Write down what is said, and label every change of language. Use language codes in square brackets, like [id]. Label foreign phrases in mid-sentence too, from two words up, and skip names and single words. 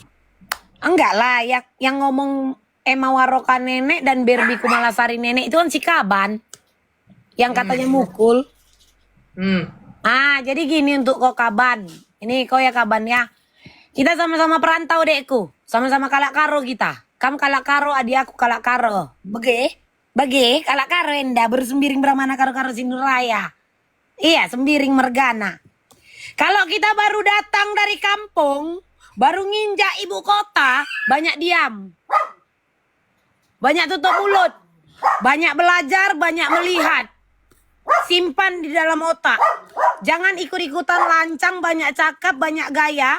[id] Enggak lah, yang ngomong Emma Waroka nenek dan Barbie Kumalasari nenek itu kan si Kaban. Yang katanya mukul. Jadi gini untuk kau Kaban. Ini kau ya Kaban ya. Kita sama-sama perantau dekku. Sama-sama [btx] kalak karo [id] kita. Kamu [btx] kalak karo, [id] adik aku [btx] kalak karo. Bagi kalak karo enda bersembiring beramana karo-karo Sinuraya. Iya, sembiring mergana. [id] Kalau kita baru datang dari kampung, baru nginjak ibu kota, banyak diam. Banyak tutup mulut. Banyak belajar, banyak melihat. Simpan di dalam otak. Jangan ikut-ikutan lancang, banyak cakap, banyak gaya.